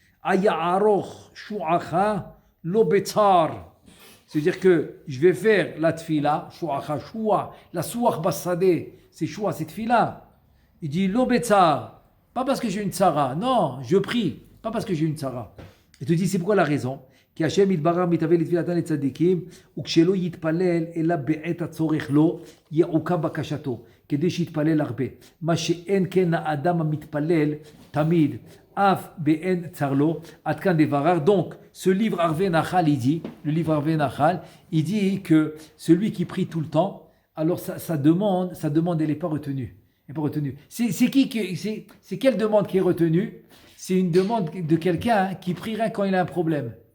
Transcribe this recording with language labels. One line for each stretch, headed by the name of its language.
Hebrew: Aya aroch shu'acha lo betzar.
French: C'est-à-dire que je vais faire la tfila, shu'acha, shua, la suach basadeh, c'est shua, c'est tfila. Il dit
Hebrew: lo betzar.
French: Pas parce que j'ai une tzara. Non, je prie. Pas parce que j'ai une tzara. Il te dit c'est pourquoi la raison.
Hebrew: כי השם יתברך מתהווה לתפילתן לצדיקים, וכשלא יתפלל אלא בעת הצורך לו, יעוקב בקשתו, כדי שיתפלל הרבה. מה שאין כן האדם המתפלל תמיד, אף באין צר לו, עד כאן דבריו.
French: Donc, ce livre Arve Nachal, il dit, le livre Arve Nachal, il dit que celui qui prie tout le temps, alors sa demande, elle n'est pas retenue. Elle n'est pas retenue. C'est quelle demande qui est retenue? C'est une demande de quelqu'un qui prierait quand il a un problème.